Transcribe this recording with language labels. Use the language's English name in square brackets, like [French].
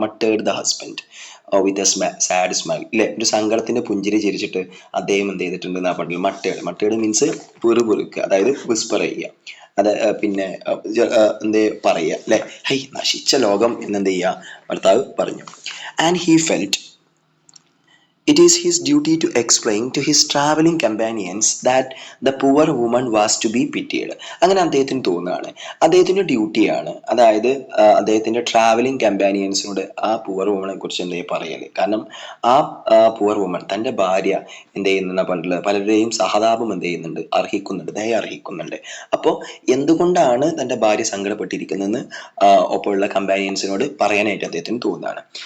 [English] muttered the husband with a sad smile, [Malayalam] അല്ലെ, ഒരു സങ്കടത്തിന്റെ പുഞ്ചിരി ചിരിച്ചിട്ട് അദ്ദേഹം എന്ത് ചെയ്തിട്ടുണ്ട് എന്നാ പറഞ്ഞില്ല, [English] muttered means [Malayalam] പിറുപിറുക്കുക, അതായത് വിസ്പർ ചെയ്യുക, അത് പിന്നെ എന്ത് പറയുക, അല്ലെ, ഹൈ നശിച്ച ലോകം എന്നെന്ത് ചെയ്യുക ഭർത്താവ് പറഞ്ഞു. [English] And he felt it is his duty to explain to his traveling companions that the poor woman was to be pitied. [Malayalam] അങ്ങനെ അദ്ദേഹത്തിന് തോന്നുകയാണ്, അദ്ദേഹത്തിന്റെ ഡ്യൂട്ടിയാണ്, അതായത് അദ്ദേഹത്തിന്റെ ട്രാവലിംഗ് കമ്പാനിയൻസിനോട് ആ പുവർ വുമനെ കുറിച്ച് എന്ത് പറയല്. കാരണം ആ പുവർ വുമൻ, തന്റെ ഭാര്യ എന്ത് ചെയ്യുന്ന പറഞ്ഞിട്ടുള്ളത്, പലരുടെയും സഹതാപം എന്ത് ചെയ്യുന്നുണ്ട്, അർഹിക്കുന്നുണ്ട്, ദയ അർഹിക്കുന്നുണ്ട്. അപ്പോൾ എന്തുകൊണ്ടാണ് തന്റെ ഭാര്യ സങ്കടപ്പെട്ടിരിക്കുന്നതെന്ന് ഒപ്പമുള്ള കമ്പാനിയൻസിനോട് പറയാനായിട്ട് അദ്ദേഹത്തിന് തോന്നുകയാണ്.